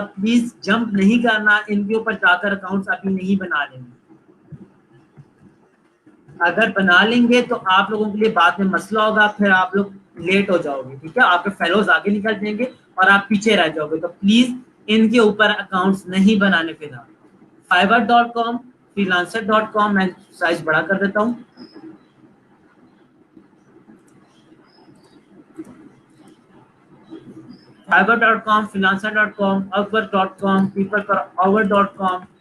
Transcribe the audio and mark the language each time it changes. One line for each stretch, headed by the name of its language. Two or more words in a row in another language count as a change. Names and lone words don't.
English: please jump
Hindi: नहीं करना, इनके ऊपर जाकर अकाउंट्स अभी नहीं बना लेंगे। अगर बना लेंगे तो आप लोगों के लिए बाद में मसला होगा, फिर आप लोग लेट हो जाओगे, ठीक है। आपके फेलोज आगे निकल जाएंगे और आप पीछे रह जाओगे। तो प्लीज इनके ऊपर अकाउंट्स नहीं बनाने फिलहाल। fiverr.com, freelancer.com, मैं साइज बड़ा कर देता हूँ। fiverr.com, freelancer.com, upwork.com, peopleperhour.com।